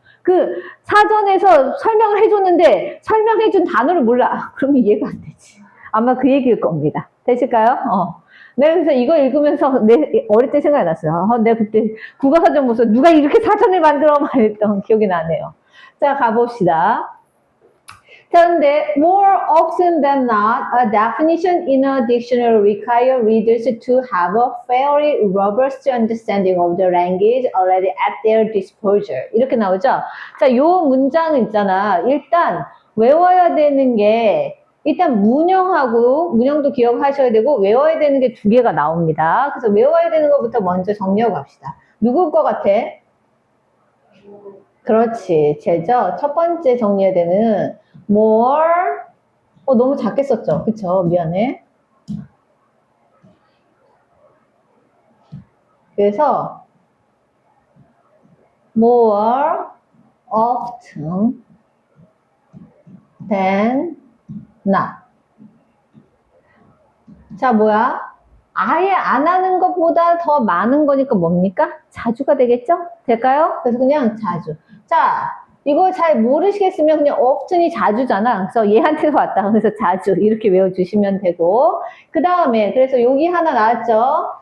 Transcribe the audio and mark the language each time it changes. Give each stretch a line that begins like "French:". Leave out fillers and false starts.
Korean: 그 사전에서 설명을 해줬는데 설명해준 단어를 몰라. 그러면 이해가 안 되지. 아마 그 얘기일 겁니다. 되실까요? 내가 그래서 이거 읽으면서 어릴 때 생각이 났어요. 내가 그때 국어사전 보면서 누가 이렇게 사전을 만들어 말했던 기억이 나네요. 자, 가봅시다. 그런데
English: more often than not, a definition in a dictionary requires readers to have a fairly robust understanding of the language already at their disposal.
Korean: 이렇게 나오죠? 자, 요 문장 있잖아. 일단 외워야 되는 게 일단 문형도 기억하셔야 되고 외워야 되는 게 두 개가 나옵니다. 그래서 외워야 되는 것부터 먼저 정리하고 갑시다. 누굴 것 같아? 그렇지. 쟤죠? 첫 번째 정리해야 되는 more 너무 작게 썼죠? 그쵸? 미안해. 그래서
English: more often than not.
Korean: 자, 뭐야? 아예 안 하는 것보다 더 많은 거니까 뭡니까? 자주가 되겠죠? 될까요? 그래서 그냥 자주. 자, 이거 잘 모르시겠으면 그냥 often이 자주잖아. 그래서 얘한테서 왔다. 그래서 자주 이렇게 외워주시면 되고 그 다음에 그래서 여기 하나 나왔죠?